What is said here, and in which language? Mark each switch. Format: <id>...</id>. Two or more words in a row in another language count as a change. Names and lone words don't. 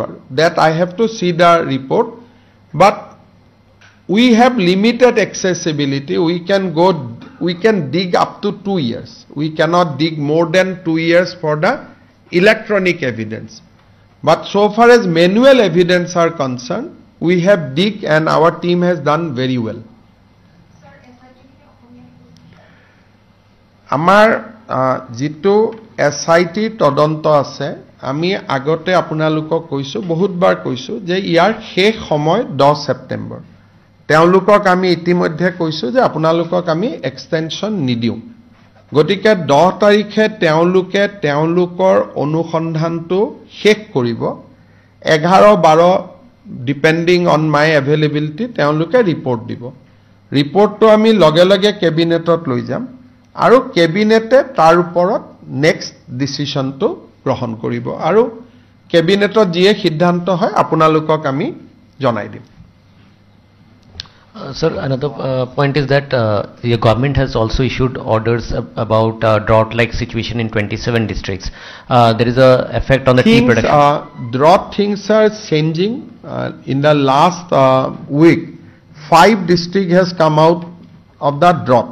<en>That I have to see the report. But we have limited accessibility. We can dig up to 2 years. We cannot dig more than 2 years for the electronic evidence. But so far as manual evidence are concerned, we have dig and our team has done very well.</en> <as>আমাৰ যিটো SIT তদন্ত আছে, আমি আগতে আপোনালোকক কৈছোঁ, বহুত বাৰ কৈছোঁ, যে ইয়াৰ শেষ সময় 10 September. তেওঁলোকক আমি ইতিমধ্যে কৈছো যে আপোনালোকক আমি এক্সটেনশন নিদিও গতিকে 10 তাৰিখে তেওঁলোকৰ অনুসন্ধানটো শেষ কৰিব 11-12</as> <en>depending on my availability</en> <as>তেওঁলোকে ৰিপৰ্ট দিব ৰিপৰ্টটো আমি লগে লগে কেবিনেটত লৈ যাম আৰু কেবিনেটে তাৰ ওপৰত</as> <en>next decisionটো</en> <as>গ্ৰহণ কৰিব আৰু কেবিনেটত যিয়ে সিদ্ধান্ত হয় আপোনালোকক আমি জনাই দিম</as> <en>Sir, another point is that your government has also issued orders about drought-like situation in 27 districts. There is a effect on the tea production. Drought things are changing. In the last week, 5 districts has come out of the drought.</en>